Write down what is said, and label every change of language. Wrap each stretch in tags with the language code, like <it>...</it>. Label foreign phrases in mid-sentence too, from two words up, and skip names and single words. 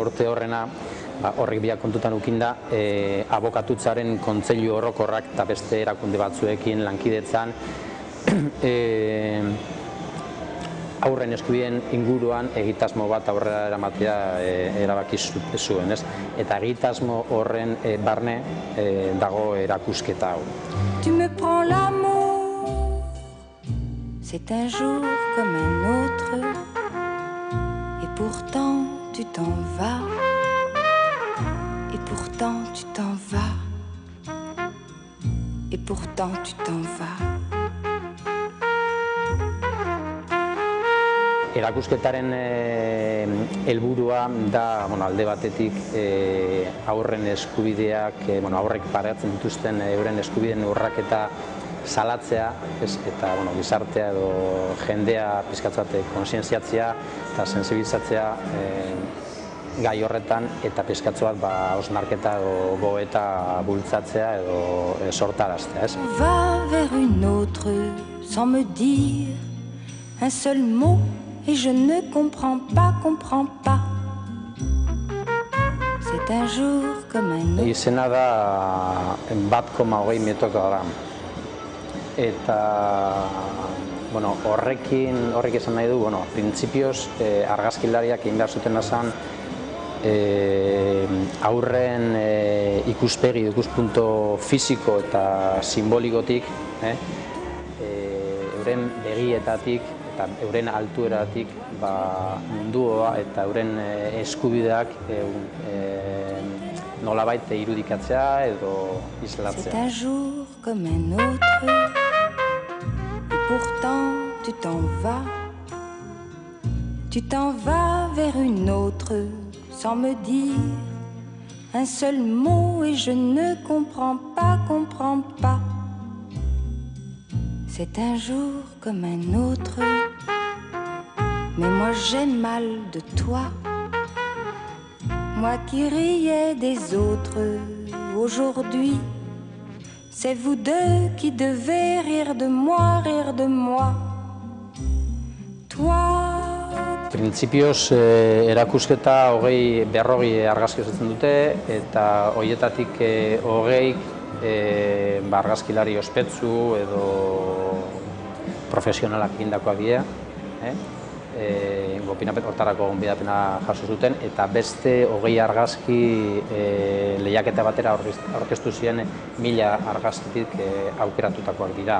<eu>urte horrena, horrek biak kontutan eukinda abokatutzaren kontseilu orokorrak eta beste erakunde batzuekin lankidetzan haurren eskubideen inguruan egitasmo bat aurrera eramatea erabaki zuen, ez? Eta egitasmo horren barne dago erakusketa hau.</eu> <fr>Tu me prends l'amour, c'est un jour comme un autre, et pourtant tu t'en vas, et pourtant tu t'en vas, et pourtant tu t'en vas.</fr> <eu>Erakusketaren helburua da alde batetik haurren eskubideak, haurrek pairatzen dituzten euren eskubideen urraketa salatzea, eta gizartea edo jendea pixkat kontzientziatzea eta sentsibilizatzea gai horretan eta pixkat bat hausnarketa edo gogoeta bultzatzea edo sortaraztea.</eu> <fr>Va vers une autre sans me dire un seul mot. Et je ne comprends pas. C'est un jour comme un autre.</fr> <eu>Izena da 1,20 metrogram. Eta horrek esan nahi du, printzipioz argazkilariak egin behar zuten esan haurren ikuspegi, ikuspunto fisiko eta simbolikotik, euren begietatik, euren altueratik mundua eta euren eskubideak nolabait irudikatzea edo islatzea.</eu> <fr>C'est un jour comme un autre, et pourtant tu t'en vas. Tu t'en vas vers une autre sans me dire un seul mot et je ne comprends pas. C'est un jour comme un autre, mais moi j'ai mal de toi. Moi qui riais des autres, aujourd'hui, c'est vous deux qui devez rire de moi. Toi.</fr> <eu>Printzipioz erakusketa 40 argazki osatzen dute eta horietatik 20 argazkilari ospetsu edo profesionalak egindakoak dira, hortarako gonbidapena jaso zuten, eta beste 20 argazki lehiaketa batera aurkeztu ziren 1000 argazkitik aukeratutakoak dira.</eu>